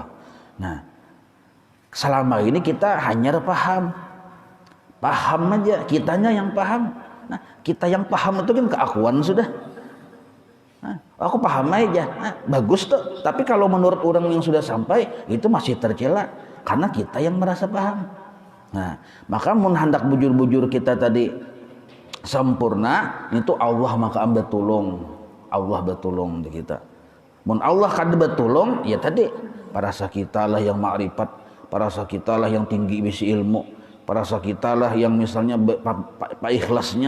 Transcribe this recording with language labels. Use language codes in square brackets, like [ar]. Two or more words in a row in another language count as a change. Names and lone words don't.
[id] Nah, selama ini kita hanya paham aja, kitanya yang paham. Nah, kita yang paham itu kan keakuan sudah. Nah, aku paham aja, nah, bagus tuh. Tapi kalau menurut orang yang sudah sampai itu masih tercela karena kita yang merasa paham. [bjn] Nah, maka mun hendak bujur-bujur kita tadi sempurna itu Allah maka betulung, Allah betulung di kita. Mun Allah kada betulung ya tadi parasa kita lah yang makrifat, parasa kita lah yang tinggi bisi ilmu. Parasa kita lah yang misalnya ikhlasnya.